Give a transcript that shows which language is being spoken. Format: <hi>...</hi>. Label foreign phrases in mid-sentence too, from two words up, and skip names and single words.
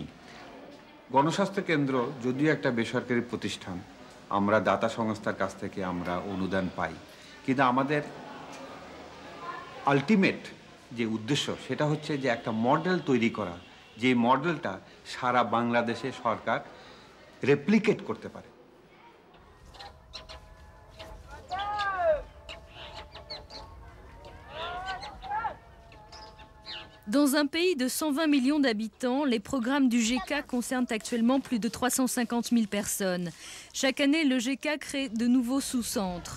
<bn>গণস্বাস্থ্য কেন্দ্র যদিও একটা বেসরকারি প্রতিষ্ঠান, আমরা দাতা সংস্থার কাছ থেকে আমরা অনুদান পাই, কিন্তু আমাদের আলটিমেট যে উদ্দেশ্য সেটা হচ্ছে যে একটা মডেল তৈরি করা, যে মডেলটা সারা বাংলাদেশে সরকার রেপ্লিকেট করতে পারে।</bn> <fr>Dans un pays de 120 millions d'habitants, les programmes du GK concernent actuellement plus de 350 000 personnes. Chaque année, le GK crée de nouveaux sous-centres.</fr>